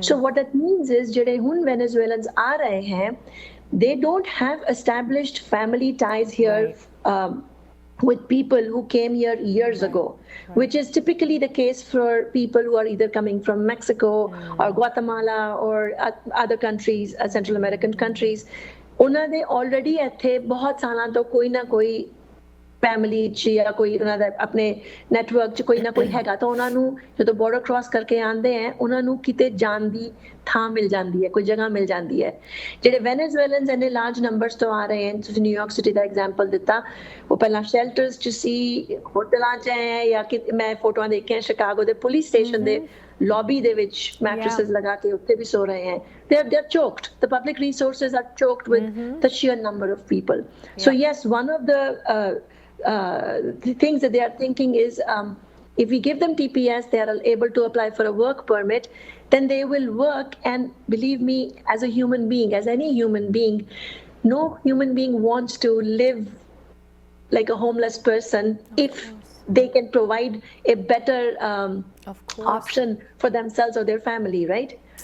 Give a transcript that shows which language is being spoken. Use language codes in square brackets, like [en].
[en] So what that means is [pa] ਜਿਹੜੇ ਹੁਣ Venezuelans ਆ ਰਹੇ हैं, [en] they don't have established family ties here with people who came here years ago, which is typically the case for people who are either coming from Mexico or Guatemala or other countries, Central American countries. [pa] ਉਹਨਾਂ ਦੇ already ਇੱਥੇ ਬਹੁਤ ਸਾਲਾਂ ਤੋਂ ਕੋਈ ਨਾ ਕੋਈ family 'ਚ ਜਾਂ ਕੋਈ ਉਹਨਾਂ ਦਾ ਆਪਣੇ ਨੈਟਵਰਕ 'ਚ ਕੋਈ ਨਾ ਕੋਈ ਹੈਗਾ, ਤਾਂ ਉਹਨਾਂ ਨੂੰ ਜਦੋਂ ਬਾਰਡਰ ਕ੍ਰਾਸ ਕਰਕੇ ਆਉਂਦੇ ਹੈ ਉਹਨਾਂ ਨੂੰ ਕਿਤੇ ਜਾਣ ਦੀ ਥਾਂ ਮਿਲ ਜਾਂਦੀ ਹੈ, ਕੋਈ ਜਗ੍ਹਾ ਮਿਲ ਜਾਂਦੀ ਹੈ. ਜਿਹੜੇ ਵੈਨੇਜ਼ੁਏਲਨਸ ਇੰਨੇ ਲਾਰਜ ਨੰਬਰਸ ਤੋਂ ਆ ਰਹੇ ਹਨ, ਤੁਸੀਂ ਨਿਊਯਾਰਕ ਸਿਟੀ ਦਾ ਐਗਜ਼ਾਮਪਲ ਦਿੱਤਾ, ਉਹ ਪਹਿਲਾਂ ਸ਼ੈਲਟਰਸ 'ਚ ਸੀ, ਹੋਟਲਾਂ 'ਚ ਹੈ, ਜਾਂ ਕਿ ਮੈਂ ਫੋਟੋਆਂ ਦੇਖੀਆਂ ਸ਼ਿਕਾਗੋ ਦੇ ਪੁਲਿਸ ਸਟੇਸ਼ਨ ਦੇ lobby ਦੇ ਵਿੱਚ mattresses ਲਗਾ ਕੇ ਉੱਥੇ ਵੀ ਸੋ ਰਹੇ हैं. [en] They're choked. The public resources are choked with the sheer number of people. So yes, one of the things that they are thinking is If we give them TPS, they are able to apply for a work permit, then they will work. And believe me, as a human being, as any human being, no human being wants to live like a homeless person if they can provide a better option for themselves or their family, right?